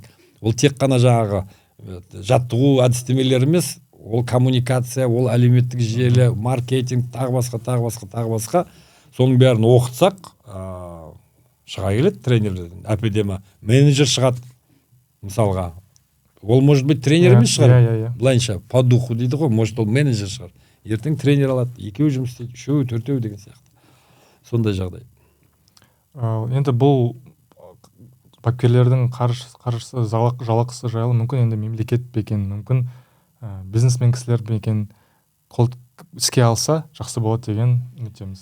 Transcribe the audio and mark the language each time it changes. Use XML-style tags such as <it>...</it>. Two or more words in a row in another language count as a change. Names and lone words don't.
<kk>Ол тек қана жаңағы жаттығу әдістемелер емес, ол коммуникация, ол әлеуметтік желі, маркетинг, тағы басқа. Соның бәрін оқытсақ, шыға келеді тренерлерден. Әпедема менеджер шығады, мысалға. Ол</kk> <ru>может быть</ru> <kk>тренер емес шығар. Былайынша</kk> <ru>по духу</ru> <kk>дейді ғой, может ол менеджер шығар. Ертең тренер алады, екеуі жұмыс істейді, үшеуі, төртеуі деген сияқты. Сондай жағдай. Енді бұл бапкерлердің қаржысы, жалақысы жайлы мүмкін енді мемлекет бекен, мүмкін бизнесмен кісілер бекен қол іске алса жақсы болады деген үміттеміз.</kk>